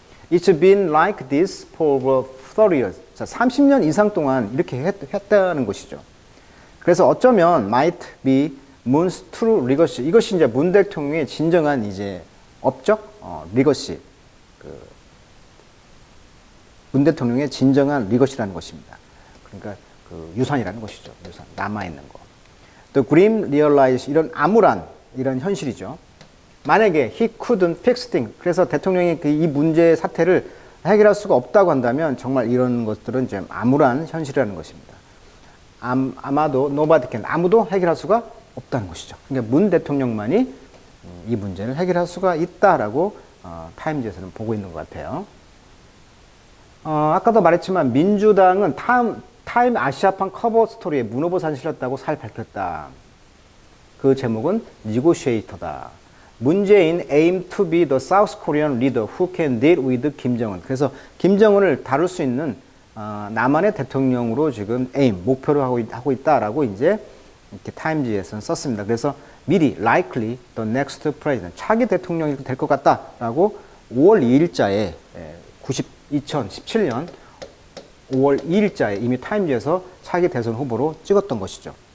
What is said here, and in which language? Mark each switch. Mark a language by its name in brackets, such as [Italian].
[English] It's been like this for over 30 years. [Korean] 자, 30년 이상 동안 이렇게 했다는 것이죠. 그래서 어쩌면 [English] might be Moon's true legacy. [Korean] 이것이 이제 문 대통령의 진정한 이제 업적, legacy. 문 대통령의 진정한 legacy라는 것입니다. 그러니까 그 유산이라는 것이죠. 남아있는 거. [English] The grim realize [Korean] 이런 암울한 이런 현실이죠. 만약에 [English] he couldn't fix things. [Korean] 그래서 대통령이 이 문제 사태를 해결할 수가 없다고 한다면 정말 이런 것들은 이제 암울한 현실이라는 것입니다. 아마도 [English] nobody can. [Korean] 아무도 해결할 수가 없다는 것이죠. 그러니까 문 대통령만이 이 문제를 해결할 수가 있다라고 타임지에서는 보고 있는 것 같아요. 아까도 말했지만 민주당은 타임 아시아판 커버 스토리에 문 후보사를 실었다고 잘 밝혔다. 그 제목은 negotiator다. 문재인 [English] aim to be the South Korean leader who can deal with 김정은. [Korean] 그래서 김정은을 다룰 수 있는 남한의 대통령으로 지금 목표로 하고 있다라고 이제 이렇게 타임지에서는 썼습니다. 그래서 미리 likely the next president, 차기 대통령이 될 것 같다라고 5월 2일자에 2017년 5월 2일자에 이미 타임지에서 차기 대선 후보로 찍었던 것이죠.